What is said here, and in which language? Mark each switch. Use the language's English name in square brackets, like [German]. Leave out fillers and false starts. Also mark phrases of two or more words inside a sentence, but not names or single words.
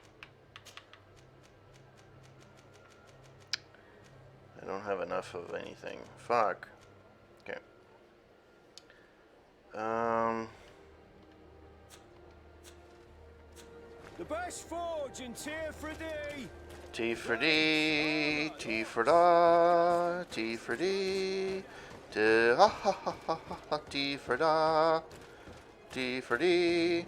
[English] I don't have enough of anything. Fuck. Okay. The best forge in Tier for D. T for D, T for da, T for D, D, ha ha ha ha ha, T for da, T for D.